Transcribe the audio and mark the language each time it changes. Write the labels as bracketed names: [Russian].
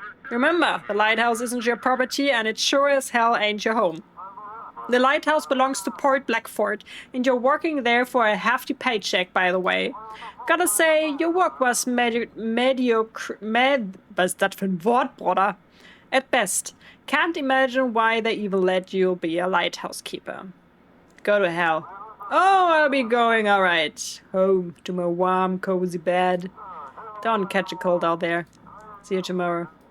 [English] Remember, the lighthouse isn't your property and it sure as hell ain't your home. The lighthouse belongs to Port Blackford, and you're working there for a hefty paycheck, by the way. Gotta say, your work was mediocre. [German] Was ist das für ein Wort, Bruder? [English] At best. Can't imagine why they even let you be a lighthouse keeper. Go to hell. Oh, I'll be going alright. Home to my warm, cozy bed. Don't catch a cold out there. See you tomorrow.